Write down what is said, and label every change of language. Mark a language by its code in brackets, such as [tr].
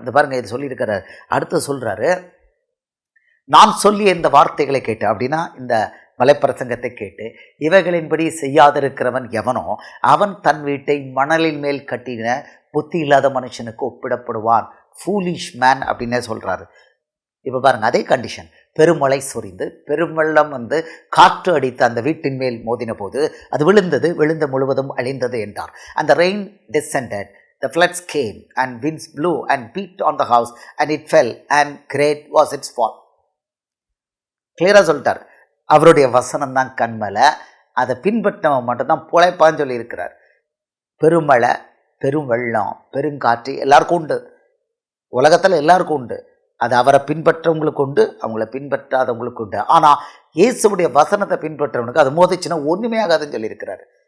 [ta] இந்த பாருங்கள், இது சொல்லியிருக்கிறார். அடுத்து சொல்கிறாரு, நான் சொல்லிய இந்த வார்த்தைகளை கேட்டு, அப்படின்னா இந்த மலைப்பிரசங்கத்தை கேட்டு இவைகளின்படி செய்யாதிருக்கிறவன் எவனோ அவன் தன் வீட்டை மணலின் மேல் கட்டின புத்தி இல்லாத மனுஷனுக்கு ஒப்பிடப்படுவான். ஃபூலிஷ் மேன் அப்படின்னே சொல்கிறாரு. இப்போ பாருங்கள், அதே கண்டிஷன். பெருமழை சொரிந்து பெருவெள்ளம் காற்று அடித்து அந்த வீட்டின் மேல் மோதின போது அது விழுந்தது, விழுந்த முழுவதும் அழிந்தது என்றார். [en] அந்த rain descended, the floods came and winds blew and beat on the house and it fell and great was its fall. [ta] கிளியராக சொல்லிட்டார். அவருடைய வசனம் தான் கண்மலை. அதை பின்பற்றவன் மட்டும்தான் புழைப்பான்னு சொல்லியிருக்கிறார். பெருமழை, பெரும் வெள்ளம், பெருங்காற்று எல்லாருக்கும் உண்டு. உலகத்தில் எல்லாருக்கும் உண்டு. அது அவரை பின்பற்றவங்களுக்கு உண்டு, அவங்கள பின்பற்றாதவங்களுக்கு உண்டு. ஆனால் இயேசுடைய வசனத்தை பின்பற்றவனுக்கு அது மோதிச்சுன்னா ஒன்றுமே ஆகாதுன்னு சொல்லியிருக்கிறாரு.